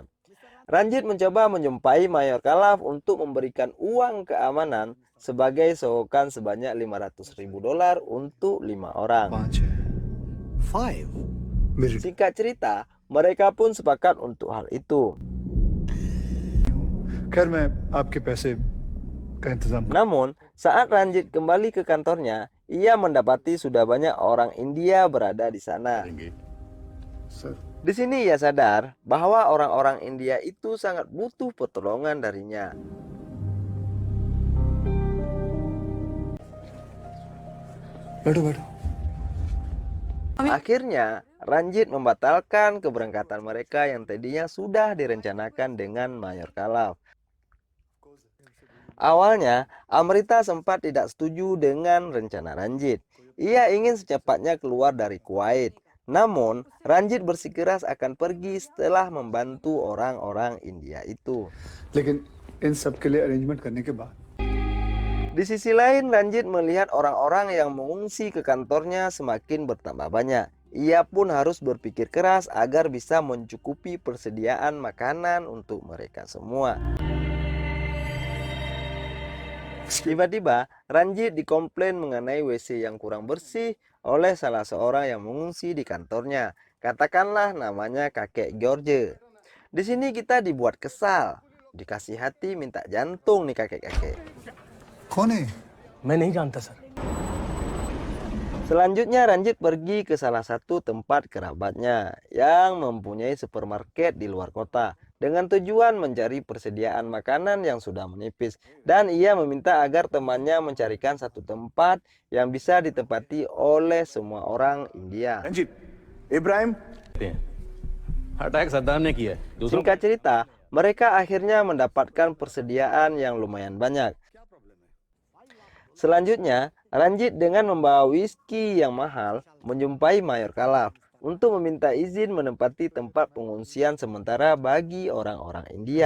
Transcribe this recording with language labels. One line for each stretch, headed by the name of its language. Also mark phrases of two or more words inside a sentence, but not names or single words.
Indonesian: Ranjit mencoba menjumpai Mayor Khalaf untuk memberikan uang keamanan sebagai sogokan sebanyak $500.000 untuk 5 orang. 5 Singkat cerita, mereka pun sepakat untuk hal itu.
Hindi: खैर मैं आपके पैसे का इंतजाम
Indonesian: Namun, saat Ranjit kembali ke kantornya, ia mendapati sudah banyak orang India berada di sana.
Hindi: करेंगे सर
Indonesian: Di sini ia sadar bahwa orang-orang India itu sangat butuh pertolongan darinya.
Hindi: बैठो बैठो
Indonesian: Akhirnya, Ranjit membatalkan keberangkatan mereka yang tadinya sudah direncanakan dengan Mayor Khalaf. Awalnya, Amrita sempat tidak setuju dengan rencana Ranjit. Ia ingin secepatnya keluar dari Kuwait. Namun, Ranjit bersikeras akan pergi setelah membantu orang-orang India itu.
Hindi: लेकिन इन सब के लिए अरेंजमेंट करने के बाद
Indonesian: Di sisi lain, Ranjit melihat orang-orang yang mengungsi ke kantornya semakin bertambah banyak. Ia pun harus berpikir keras agar bisa mencukupi persediaan makanan untuk mereka semua. Tiba-tiba, Ranjit dikomplain mengenai WC yang kurang bersih oleh salah seorang yang mengungsi di kantornya. Katakanlah namanya kakek George. Di sini kita dibuat kesal. Dikasih hati minta jantung nih kakek-kakek.
Hindi: कौन है मैं नहीं जानता सर।
Indonesian: Selanjutnya Ranjit pergi ke salah satu tempat kerabatnya yang mempunyai supermarket di luar kota dengan tujuan mencari persediaan makanan yang sudah menipis, dan ia meminta agar temannya mencarikan satu tempat yang bisa ditempati oleh semua orang India.
Hindi: रंजीत इब्राहिम अटैक सद्दाम ने किया है। दूसरों
Indonesian: Singkat cerita, mereka akhirnya mendapatkan persediaan yang lumayan banyak. Selanjutnya, Ranjit dengan membawa whisky yang mahal menjumpai Mayor Khalaf untuk meminta izin menempati tempat pengungsian sementara bagi orang-orang India.